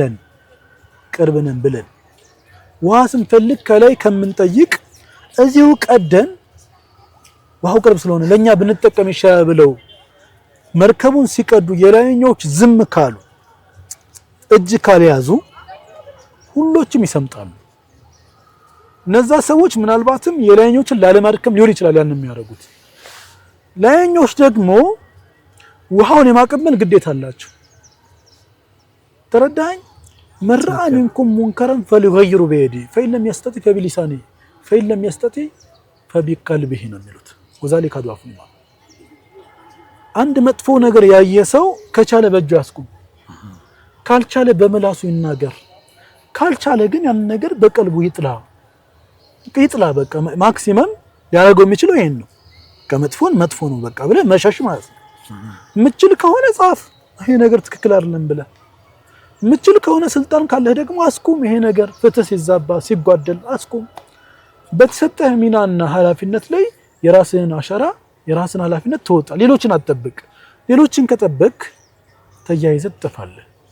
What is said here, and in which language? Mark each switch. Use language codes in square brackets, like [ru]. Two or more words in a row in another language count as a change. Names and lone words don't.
[am] ብለን ውሃ ስንፈልግ ከላይ ከምንጠይቅ እዚሁ ቀደን ውሃው ቅርብ ስለሆነ ለኛ ብንጠቀም ይሻላል ብለው መርከቡን ሲቀዱ የላይኞች ዝም ካሉ እጅ ካልያዙ ሁሎችም ይሰምጣሉ እነዛ ሰዎች ምናልባትም የላይኞችን ላለማድከም ሊሆን ይችላል ያን የሚያደርጉት ላይኞች ደግሞ ውሃውን የማቀበል ግዴታ አላቸው [ar] ተረዳኝ መርአ منكم منكرا فليغيروا بيده فإن لم يستطع فبلسانه فإن لم يستطع فبقلبه [am] ነው የሚሉት [ar] وذلك ضعف الإيمان [am] አንድ መጥፎ ነገር ያየ ሰው ከቻለ በእጁ ያስቁም ካልቻለ በመላሱ ይናገር ካልቻለ ግን ያን ነገር በቀልቡ ይጥላ በቃ ማክሲመም ያደርገው የሚችለው ይሄን ነው ከመጥፎን መጥፎ ነው በቃ ብለ መሸሽ ማለት ነው ምችል ከሆነ ጻፍ ይሄ ነገር ትክክል አይደለም ብለ ምችል ከሆነ ስልጣን ካለ ደግሞ አስቁም ይሄ ነገር ፍትህ ሲዛባ ሲጓደል አስቁም በተሰጠህ ሚናና ኃላፊነት ላይ የራስህን አሻራ የራስህን ኃላፊነት ተወጣ ሌሎችን አትጠብቅ ሌሎችን ከጠበቅ ተያይዘህ ትጠፋለህ